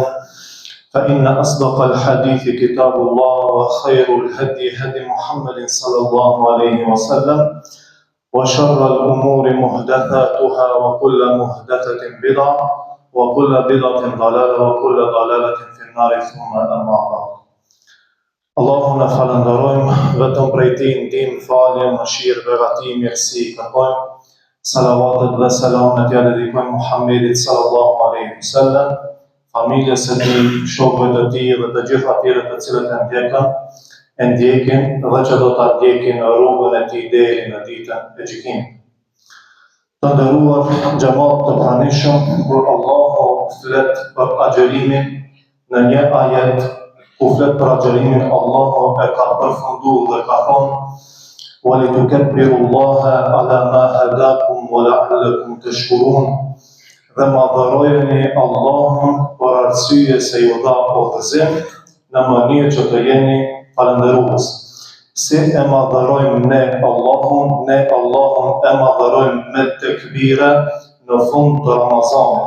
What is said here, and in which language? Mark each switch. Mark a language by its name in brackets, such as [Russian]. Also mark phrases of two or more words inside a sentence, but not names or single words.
[Arabic] فإن أصدق الحديث كتاب الله وخير الهدي هدي محمد صلى الله عليه وسلم وشر الأمور محدثاتها وكل محدثة بدعة وكل بدعة ضلالة وكل ضلالة في النار ثم أما بعد. [Albanian] Allahun e falenderojmë, vetëm prej Tij ndihmë, falje, mëshirë, begati, mirësi kërkojmë. Salavatet dhe selamet ja dedikojmë Muhammedit [Arabic] صلى الله عليه وسلم, [Albanian] familjes së tij, shokëve të tij dhe të gjithë atyre të cilët e ndjekin dhe që do ta ndjekin rrugën e tij deri në ditën e gjykimit. Të nderuar xhamat të pranishëm, kur Allahu flet për agjërimin në një ajet, ku flet për agjërimin, Allahu e ka përfunduar dhe ka thonë: [Arabic] "ولتكبروا الله على ما هداكم ولعلكم تشكرون." [Albanian] Dhe madhërojeni Allahun për arsye se ju dha udhëzim në mënyrë që të jeni falëndërues. Si e madhërojmë ne Allahun e madhërojmë me tekbire në fund të Ramazanit.